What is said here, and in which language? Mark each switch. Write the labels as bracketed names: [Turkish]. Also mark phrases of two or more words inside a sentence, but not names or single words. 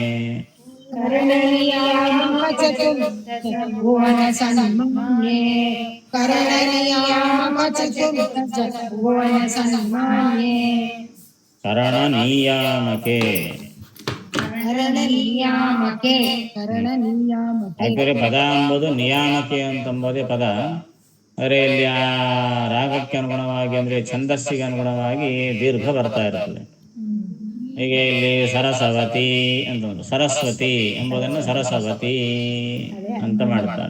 [Kannada] ಕರ್ಣನಿಯಾಮಕ ಚತುರ್ದಶ ಭುವನ ಸನ್ಮಾನ್ಯೇ. ಕರ್ಣನಿಯಾಮಕ ಚತುರ್ದಶ ಭುವನ ಸನ್ಮಾನ್ಯೇ. ಕರಣ ನಿಯಾಮಕೆ. ಕರ್ಣನಿಯಾಮಕೆ. ಕರ್ಣನಿಯಾಮಕೆ. ಯಾಕಂದರೆ ಪದ ಎಂಬುದು ನಿಯಾಮಕೆ ಅಂತಂಬೋದೇ ಪದ. ಆದರೆ ಇಲ್ಲಿ ಆ ರಾಗಕ್ಕೆ ಅನುಗುಣವಾಗಿ ಅಂದರೆ ಛಂದಸ್ಸಿಗೆ ಅನುಗುಣವಾಗಿ ದೀರ್ಘ ಬರ್ತಾ ಇರ್ತದೆ. ಹೀಗೆ ಇಲ್ಲಿ ಸರಸವತಿ ಅಂತ ಸರಸ್ವತಿ ಎಂಬುದನ್ನು ಸರಸವತಿ ಅಂತ ಮಾಡ್ತಾರೆ.